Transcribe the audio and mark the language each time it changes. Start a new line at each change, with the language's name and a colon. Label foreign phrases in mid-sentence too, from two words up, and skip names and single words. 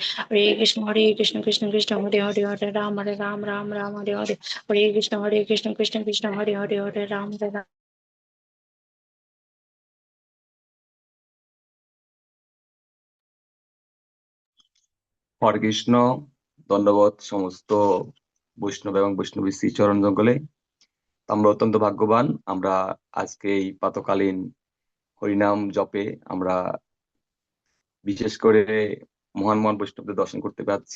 Sanskrit: Hare Krishna, Krishna, Hare Hare, Hare Ram, Ram, Hare Hare. Hare Krishna, Krishna, Hare Hare, Hare Ram, হরে কৃষ্ণ।
Bangla: দণ্ডবোধ সমস্ত বৈষ্ণব এবং বৈষ্ণবী শ্রী চরণ জঙ্গলে। আমরা অত্যন্ত ভাগ্যবান, আমরা আজকে এই প্রাতকালীন হরিনাম জপে আমরা বিশেষ করে মহান মহান বৈষ্ণবদের দর্শন করতে পারছি।